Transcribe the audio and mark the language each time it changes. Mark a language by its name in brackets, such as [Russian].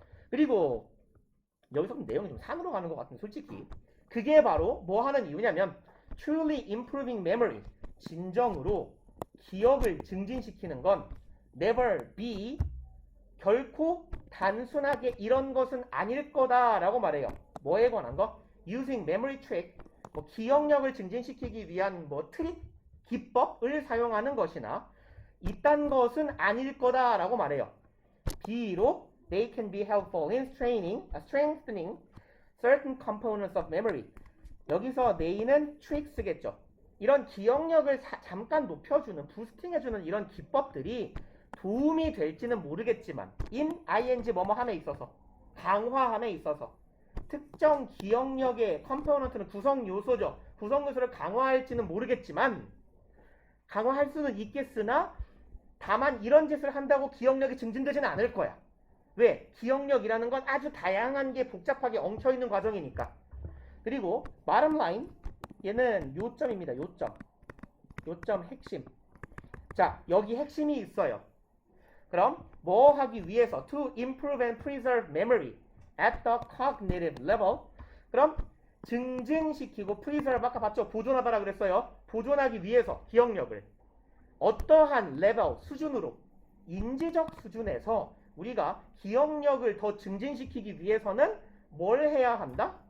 [Korean] 그리고 여기서 내용이 좀 산으로 가는 것 같은데 솔직히 그게 바로 뭐 하는 이유냐면 [English] truly improving memory, [Korean] 진정으로 기억을 증진시키는 건 [English] never be, [Korean] 결코 단순하게 이런 것은 아닐 거다라고 말해요. 뭐에 관한 거? [English] using memory trick, [Korean] 뭐 기억력을 증진시키기 위한 뭐 트릭, 기법을 사용하는 것이나 이딴 것은 아닐 거다라고 말해요. 비록 [English] they can be helpful in strengthening certain components of memory. [Korean] 여기서 they는 tricks겠죠. 이런 기억력을 잠깐 높여주는, 부스팅해주는 이런 기법들이 도움이 될지는 모르겠지만 ing 뭐뭐함에 있어서, 강화함에 있어서 특정 기억력의 컴포넌트는 구성 요소죠. 구성 요소를 강화할지는 모르겠지만 강화할 수는 있겠으나 다만 이런 짓을 한다고 기억력이 증진되지는 않을 거야. 왜? 기억력이라는 건 아주 다양한 게 복잡하게 엉켜있는 과정이니까. 그리고 bottom line, 얘는 요점입니다. 요점. 요점 핵심. 자, 여기 핵심이 있어요. 그럼 뭐 하기 위해서 [English] to improve and preserve memory at the cognitive level. [Korean] 그럼 증진시키고 preserve 아까 봤죠? 보존하다라 그랬어요. 보존하기 위해서 기억력을 어떠한 레벨 수준으로 인지적 수준에서 우리가 기억력을 더 증진시키기 위해서는 뭘 해야 한다?